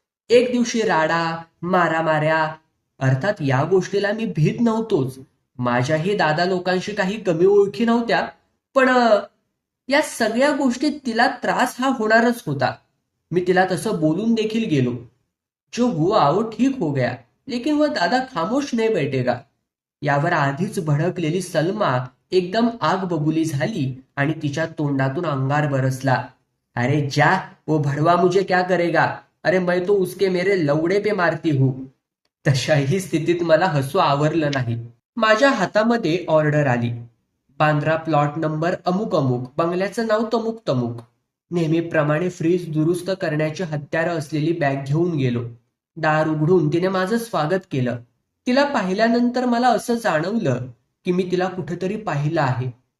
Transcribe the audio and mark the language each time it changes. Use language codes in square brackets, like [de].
[mr] एक दिवशी राडा, मारामाऱ्या. अर्थात या गोष्टीला मी भीत नव्हतोच. माझ्याही दादा लोकांशी काही कमी ओळखी नव्हत्या. पण या सगळ्या गोष्टीत तिला त्रास हा होणारच होता. मी तिला तसं बोलून देखील गेलो. [hi] जो हुआ वो ठीक हो गया, लेकिन वह दादा खामोश नहीं बैठेगा. [mr] यावर आधीच भडकलेली सलमा एकदम आग बबुली झाली आणि तिच्या तोंडातून अंगार बरसला. [hi] अरे जा, वो भड़वा मुझे क्या करेगा? अरे मैं तो उसके मेरे लवडे पे मारती हूँ. [mr] तशाही स्थितीत मला हसू आवरलं नाही. माझ्या हातामध्ये ऑर्डर आली. बांद्रा प्लॉट नंबर अमुक अमुक, बंगल्याचं नाव तमुक तमुक. नेहमीप्रमाणे फ्रीज दुरुस्त करण्याची हत्यारं असलेली बॅग घेऊन गेलो. दार उघडून तिने माझं स्वागत केलं. तिला पाहिल्यानंतर मला असं जाणवलं की मी तिला कुठेतरी पाहिलं आहे.